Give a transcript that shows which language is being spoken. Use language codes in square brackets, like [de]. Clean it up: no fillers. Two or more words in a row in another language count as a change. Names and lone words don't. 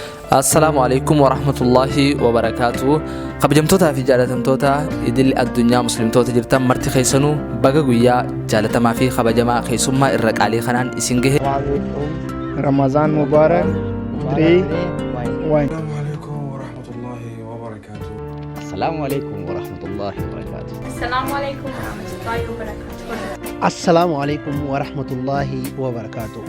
[ar] السلام عليكم ورحمة الله وبركاته. [om] Kabajamtoota fi jaalatamtoota idil addunyaa muslimtoota jirtan marti keessanuu baga guyyaa jaalatamaa fi kabajamaa keessummaa irra qaalii kanaan isin gahe. [ar] رمضان مبارك 3 1. السلام عليكم ورحمة الله وبركاته. السلام عليكم ورحمة الله وبركاته. السلام عليكم ورحمة الله وبركاته.